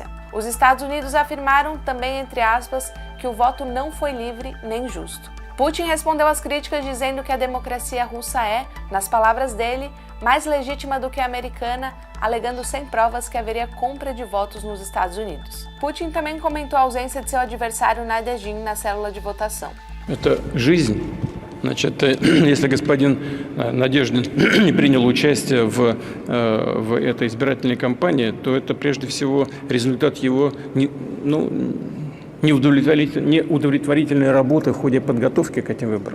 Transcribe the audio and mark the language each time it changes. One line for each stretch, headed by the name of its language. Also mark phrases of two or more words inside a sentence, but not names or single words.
Portuguese: Os Estados Unidos afirmaram, também entre aspas, que o voto não foi livre nem justo. Putin respondeu às críticas dizendo que a democracia russa é, nas palavras dele, mais legítima do que a americana, alegando sem provas que haveria compra de votos nos Estados Unidos. Putin também comentou a ausência de seu adversário Nadezhin na célula de votação.
Russian: Это жизнь. Значит, если господин Надеждин не принял участие в этой избирательной кампании, то это прежде всего результат его неудовлетворительной работы в ходе подготовки к этим выборам.